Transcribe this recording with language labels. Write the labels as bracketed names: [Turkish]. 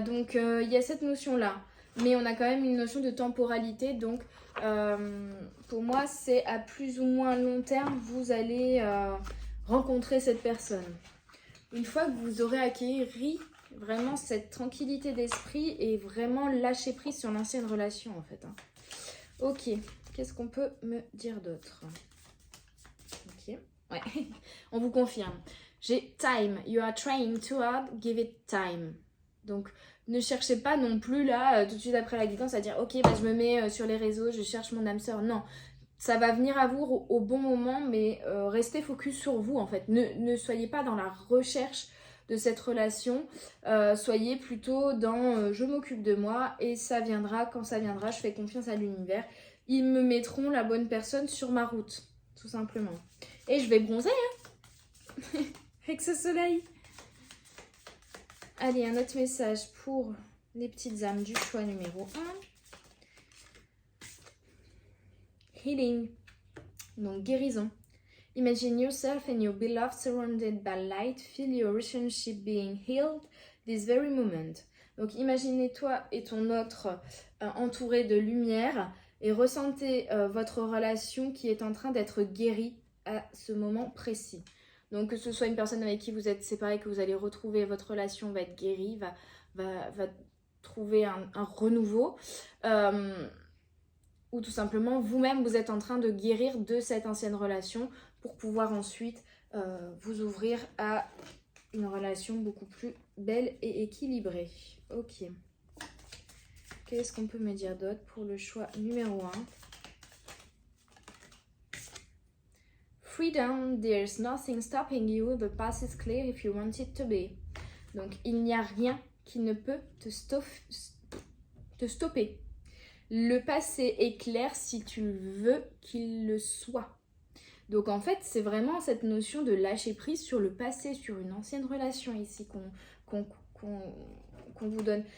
[French] Donc il y a cette notion-là. Mais on a quand même une notion de temporalité, donc pour moi c'est à plus ou moins long terme, vous allez rencontrer cette personne. Une fois que vous aurez acquis vraiment cette tranquillité d'esprit et vraiment lâcher prise sur l'ancienne relation en fait. Hein. Ok, qu'est-ce qu'on peut me dire d'autre? Ok, ouais, on vous confirme. [English] J'ai time, you are trying too hard, give it time. [French] Donc ne cherchez pas non plus là, tout de suite après la guidance, à dire ok, bah, je me mets sur les réseaux, je cherche mon âme sœur. Non, ça va venir à vous au bon moment, mais restez focus sur vous en fait. Ne soyez pas dans la recherche de cette relation, soyez plutôt dans je m'occupe de moi et ça viendra quand ça viendra, je fais confiance à l'univers. Ils me mettront la bonne personne sur ma route, tout simplement. Et je vais bronzer hein avec ce soleil. Allez, un autre message pour les petites âmes du choix numéro 1. Healing, donc guérison. [English] Imagine yourself and your beloved surrounded by light. Feel your relationship being healed this very moment. [French] Donc imaginez toi et ton autre entourés de lumière et ressentez votre relation qui est en train d'être guérie à ce moment précis. Donc que ce soit une personne avec qui vous êtes séparés, que vous allez retrouver, votre relation va être guérie, va trouver un renouveau. Ou tout simplement vous-même vous êtes en train de guérir de cette ancienne relation pour pouvoir ensuite vous ouvrir à une relation beaucoup plus belle et équilibrée. Ok. Qu'est-ce qu'on peut me dire d'autre pour le choix numéro 1? [English] Freedom, there's nothing stopping you, the path is clear if you want it to be. [French] Donc il n'y a rien qui ne peut te stopper. Le passé est clair si tu veux qu'il le soit. Donc en fait, c'est vraiment cette notion de lâcher prise sur le passé, sur une ancienne relation ici qu'on vous donne.